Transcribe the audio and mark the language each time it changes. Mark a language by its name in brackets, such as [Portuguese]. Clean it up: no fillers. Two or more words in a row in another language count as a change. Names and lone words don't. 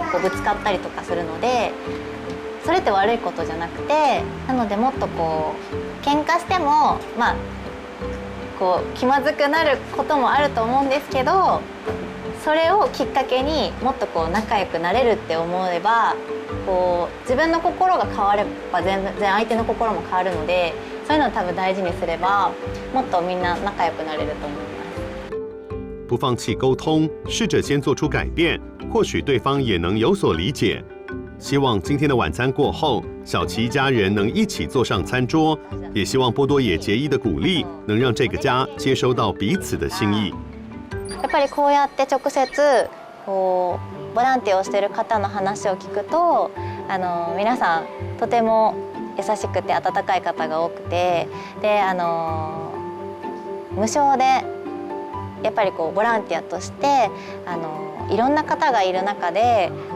[Japanese] ぶつかったりとかするので、それって悪いことじゃなくて、なのでもっと喧嘩しても気まずくなることもあると思うんですけど、それをきっかけにもっと仲良くなれるって思えば自分の心が変われば全然相手の心も変わるので、そういうのを多分大事にすればもっとみんな仲良くなれると思います。 [Chinese] 不放弃沟通，试着先做出改变，或许对方也能有所理解。希望今天的晚餐过后，小琪一家人能一起坐上餐桌，也希望波多野结衣的鼓励能让这个家接收到彼此的心意。 [Japanese] やっぱりこうやって直接ボランティアをしている方の話を聞くと、皆さんとても優しくて温かい方が多くて、で無償でやっぱりボランティアとしていろんな方がいる中で